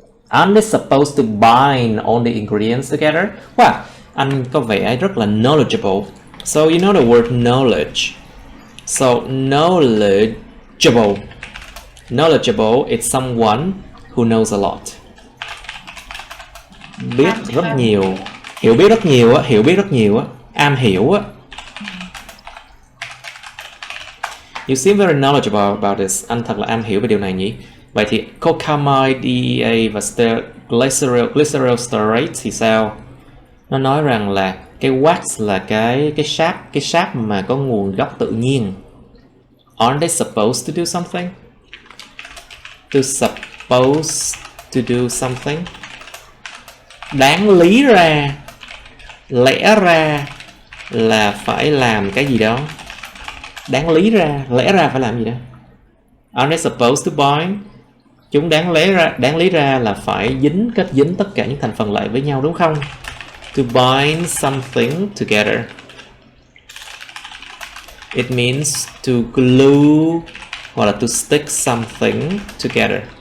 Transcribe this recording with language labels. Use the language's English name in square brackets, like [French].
[English] Aren't they supposed to bind all the ingredients together? Well, [Vietnamese] anh có vẻ rất là knowledgeable. [English] So you know the word knowledge. So knowledgeable. Knowledgeable is someone who knows a lot. [Vietnamese] Biết rất nhiều, hiểu biết rất nhiều á, hiểu biết rất nhiều á, am hiểu á. [English] You seem very knowledgeable about this. [Vietnamese] Anh thật là am hiểu về điều này nhỉ? Vậy thì cocamide, DEA và glycerol stearate thì sao? Nó nói rằng là cái wax là cái sáp mà có nguồn gốc tự nhiên. [English] Aren't they supposed to do something? Supposed to do something. [Vietnamese] Đáng lý ra, lẽ ra là phải làm cái gì đó. Đáng lý ra, lẽ ra phải làm gì đó. [English] Aren't they supposed to bind? [Vietnamese] Chúng đáng lý ra là phải kết dính tất cả những thành phần lại với nhau, đúng không? [English] To bind something together. It means to glue [Vietnamese] hoặc là [English] to stick something together.